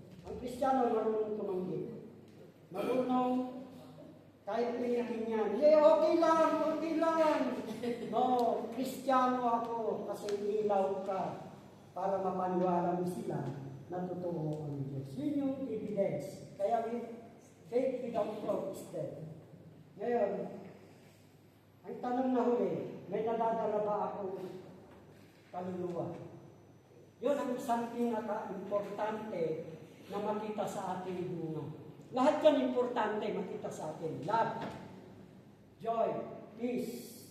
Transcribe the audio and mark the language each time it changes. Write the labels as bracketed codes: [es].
[tl] Ang Kristiyano marunong tumanggi. Marunong, kahit pilitin yan, okay lang. No, Kristiyano ako kasi ilaw ka para mapaniwala mo sila na totoo ang Diyos. Yun yung evidence. [en] Kaya faith without works is dead. [tl] Ngayon, ang tanong na huli, may nadadala ba akong kaluluwa? Yun ang isang pinaka-importante na makita sa ating bunga. Lahat yan importante makita sa atin. [en] Love, joy, peace.